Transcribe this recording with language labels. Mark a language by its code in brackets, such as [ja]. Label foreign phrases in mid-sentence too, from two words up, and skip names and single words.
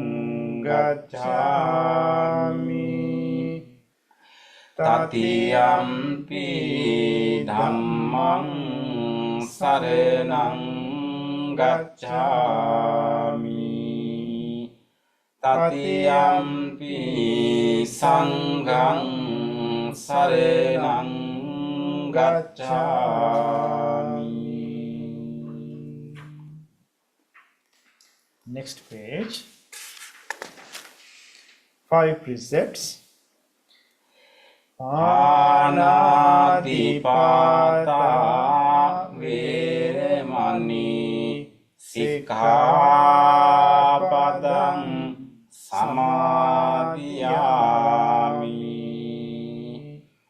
[pi] gacchami, Tatiyampi Dhammang saranang gacchami, Tatiyampi Sanghang saranang gacchami. [en] Next page. 5 precepts. [pi] Pānātipātā vēremani sikkhapadang samadhiyāmi.